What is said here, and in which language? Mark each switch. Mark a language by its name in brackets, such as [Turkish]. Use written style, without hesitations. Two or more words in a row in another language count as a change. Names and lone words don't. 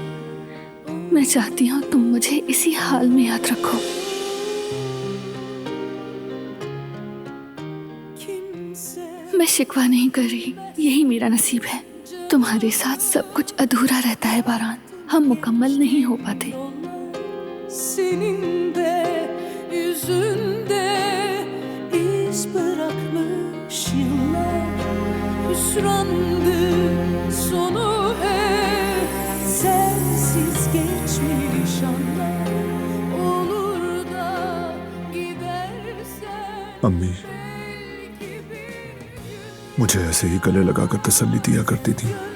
[Hindi] मैं चाहती हूँ तुम मुझे इसी हाल में याद रखो। मैं शिकवा नहीं कर रही, यही मेरा नसीब है। तुम्हारे साथ सब कुछ अधूरा रहता है बारान, हम मुकम्मल नहीं हो पाते। [Turkish] Senin de yüzünde iz bırakmış yıllar, hüsrandı sonu hep, sensiz geçmiş anlar, olur da gidersen [Hindi] अम्मी मुझे ऐसे ही गले लगाकर तसल्ली दिया करती थी।